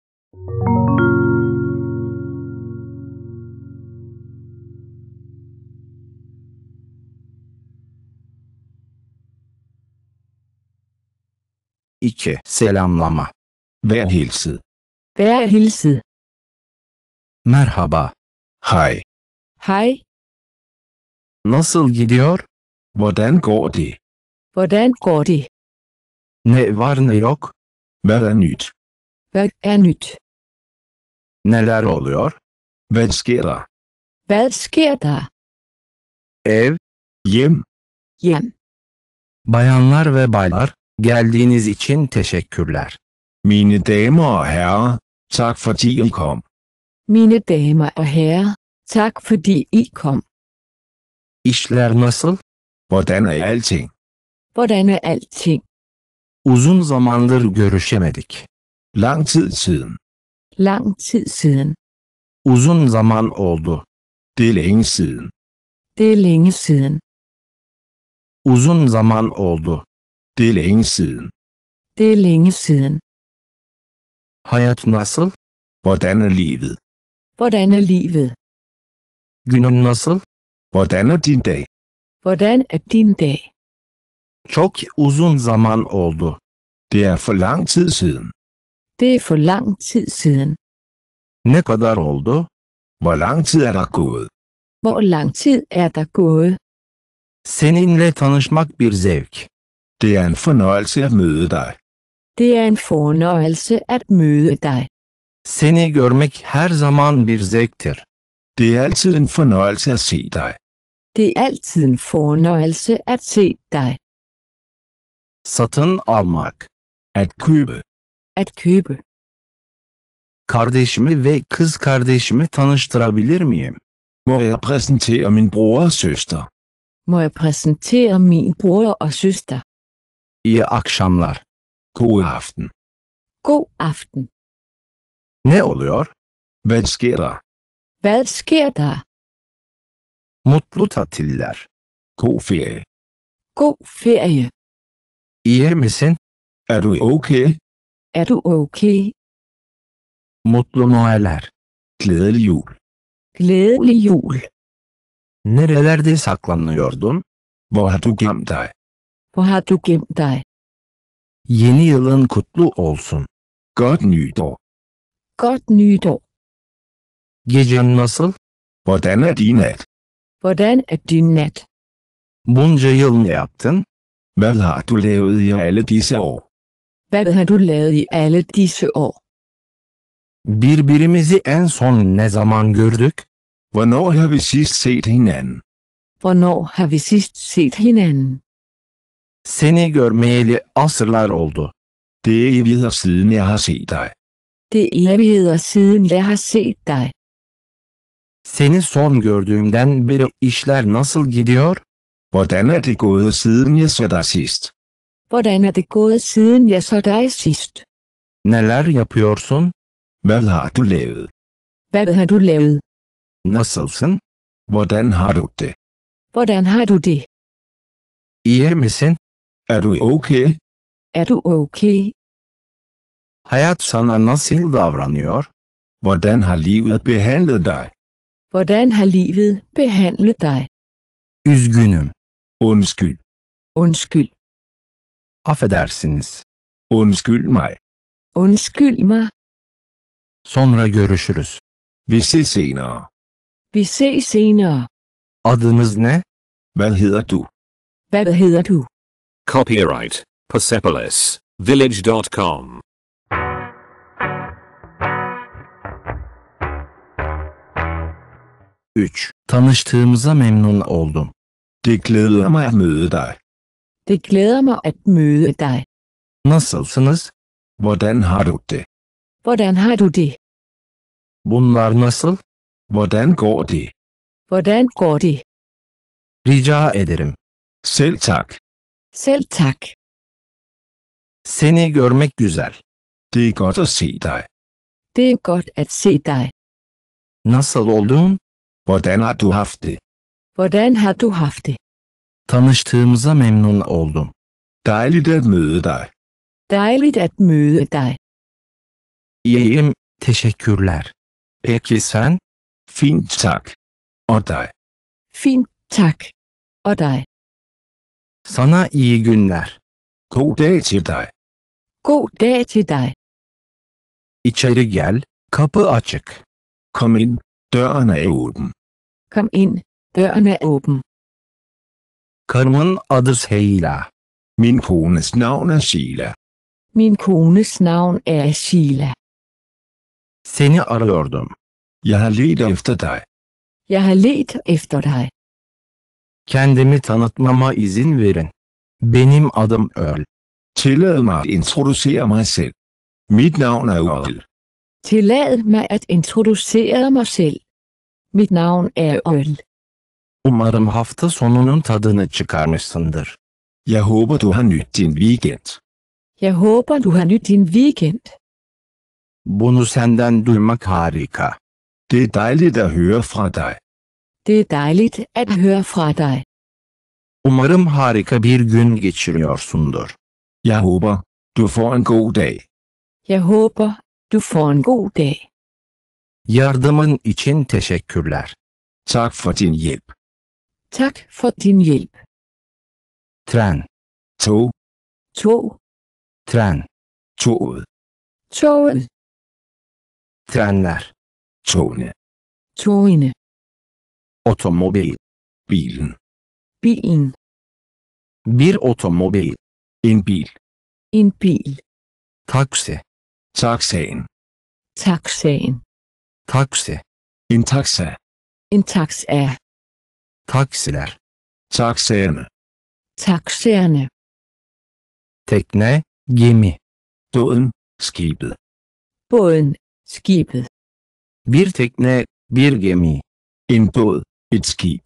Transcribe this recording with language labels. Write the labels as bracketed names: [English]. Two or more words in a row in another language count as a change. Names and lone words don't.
[Turkish] İki. Selamlama. [Danish] Vær hilset. Vær hilset. [Turkish] Merhaba. [Danish] Hej. Hej. [Turkish] Nasıl gidiyor? [Danish] Hvordan går det? Hvordan går det? [Turkish] Ne var ne yok? [Danish] Hvad er nyt? Hvad er nyt? [Turkish] Neler oluyor? [Danish] Hvad sker der? Hvad sker der? [Turkish] Ev, [Danish] Hjem. Hjem. [Turkish] bayanlar ve baylar, geldiğiniz için teşekkürler. [Danish] Mine damer og herrer, tak fordi I kom. Mine damer og herrer, tak fordi I kom. [Turkish] İşler nasıl? [Danish] Hvordan er alting? Hvordan er alting? [Turkish] Uzun zamandır görüşemedik. [Danish] Lang tid siden. Lang tid siden. [Turkish] Uzun zaman oldu. [Danish] Det er længe siden. Det er længe siden. [Turkish] Uzun zaman oldu. [Danish] Det er længe siden. Det er længe siden. [Turkish] Hayat nasıl? [Danish] Hvordan er livet? Hvordan er livet? [Turkish] Günün nasıl? [Danish] Hvordan er din dag? Hvordan er din dag? [Turkish] Çok uzun zaman oldu. [Danish] Det er for lang tid siden. Det er for lang tid siden. [Turkish] Ne kadar oldu? [Danish] Hvor lang tid er der gået? Hvor lang tid er der gået? [Turkish] Seninle tanışmak bir zevk. [Danish] Det er en fornøjelse at møde dig. Det er en fornøjelse at møde dig. [Turkish] Seni görmek her zaman bir zevktir. [Danish] Det er altid en fornøjelse at se dig. Det er altid en fornøjelse at se dig. [Turkish] Satın almak. [Danish] At købe. At købe. [Turkish] Kardeşimi ve kız kardeşimi tanıştırabilir miyim? [Danish] Må jeg præsentere min bror og søster? Må jeg præsentere min bror og søster? [Turkish] İyi akşamlar. [Danish] God aften. God aften. [Turkish] Ne oluyor? [Danish] Hvad sker der? Hvad sker der? [Turkish] Mutlu tatiller. [Danish] God ferie. God ferie. [Turkish] İyi misin? [Danish] Er du okay? Er du okay? [Turkish] Mutlu Noeller. [Danish] Glædelig jul. Glædelig jul. [Turkish] Nerelerde saklanıyordun? [Danish] Hvor har du gemt dig? Hvor har du gemt dig? [Turkish] Yeni yılın kutlu olsun. [Danish] Godt nytår. Godt nytår. [Turkish] Gecen nasıl? [Danish] Hvordan er din nat? Hvordan er din nat? [Turkish] Bunca yıl ne yaptın? [Danish] Hvad har du lavet i alle disse år? Hvad har du lavet i alle disse år? [Turkish] Birbirimizi en son ne zaman gördük? [Danish] Hvornår har vi sidst set hinanden? Hvornår har vi sidst set hinanden? [Turkish] Seni görmeyeli asırlar oldu. [Danish] Det er evigheder siden jeg har set dig. Det er evigheder siden jeg har set dig. [Turkish] Seni son gördüğümden beri işler nasıl gidiyor? [Danish] Hvordan er det gået siden jeg så dig sidst? Hvordan er det gået siden jeg så dig sidst? [Turkish] Neler yapıyorsun? [Danish] Hvad har du lavet? Hvad har du lavet? [Turkish] Nasılsın? [Danish] Hvordan har du det? Hvordan har du det? [Turkish] İyi misin? [Danish] Er du okay? Er du okay? [Turkish] Hayat sana nasıl davranıyor? [Danish] Hvordan har livet behandlet dig? Hvordan har livet behandlet dig? [Turkish] Üzgünüm. [Danish] Undskyld. Undskyld. [Turkish] Affedersiniz. [Danish] Undskyld mig. Undskyld mig. [Turkish] Sonra görüşürüz. [Danish] Vi ses senere. Vi ses senere. [Turkish] Adınız ne? [Danish] Hvad hedder du? Hvad hedder du? [English] Copyright Persepolis Village.com. [Turkish] Tanıştığımıza memnun oldum. [Danish] Det glæder mig at møde dig. Det glæder mig at møde dig. [Turkish] Nasılsınız? [Danish] Hvordan har du det? Hvordan har du det? [Turkish] Bunlar nasıl? [Danish] Hvordan går det? Hvordan går det? [Turkish] Rica ederim. [Danish] Selv tak. Selv tak. [Turkish] Seni görmek güzel. [Danish] Det er godt at se dig. Det er godt at se dig. [Turkish] Nasıl oldun? [Danish] Hvordan har du haft det? Hvordan har du haft det? [Turkish] Tanıştığımıza memnun oldum. [Danish] Dejligt at møde dig. Dejligt at møde dig. [Turkish] İyiyim, teşekkürler. Peki sen? [Danish] Fint tak. Og dig. Fint, tak. Og dig. [Turkish] Sana iyi günler. [Danish] God dag til dig. God dag til dig. [Turkish] İçeri gel, kapı açık. [Danish] Kom ind. Døren er åben. Kom ind. Døren er åben. [Turkish] Karımın adı Seyla. [Danish] Min kones navn er Sheila. Min kones navn er Sheila. [Turkish] Seni arıyordum. [Danish] Jeg har ledt efter dig. Jeg har let efter dig. [Turkish] Kendimi tanıtmama izin verin. Benim adım Earl. [Danish] Tillad mig at introducere mig selv. Mit navn er Earl. Tillad mig at introducere mig selv. Mit navn er Earl. [Turkish] Umarım hafta sonunun tadını çıkarmışsındır. [Danish] Jeg håber du har nydt din weekend. Jeg håber du har nydt din weekend. [Turkish] Bunu senden duymak harika. [Danish] Det er dejligt at høre fra dig. Det er dejligt at høre fra dig. [Turkish] Umarım harika bir gün geçiriyorsundur. [Danish] Jeg håber, du får en god dag. Jeg håber, du får en god dag. [Turkish] Yardımın için teşekkürler. [Danish] Tak for din hjælp. Tak for din hjælp. [Turkish] Tren, [Danish] Tog. Tog. [Turkish] tren, [Danish] Toget. Toget. [Turkish] trenler, [Danish] Togene. Togene. [Turkish] otomobil, [Danish] Bilen. Bilen. [Turkish] bir otomobil, [Danish] En bil. En bil. [Turkish] taksi, [Danish] Taxaen. Taxaen. [Turkish] taksi, [Danish] En taxa. En taxa. [Turkish] Taksiler. [Danish] Taxaerne. Taxaerne. [Turkish] Tekne, gemi. [Danish] Båden. Skibet. Båden. Skibet. [Turkish] Bir tekne, bir gemi. [Danish] En båd. Et skib.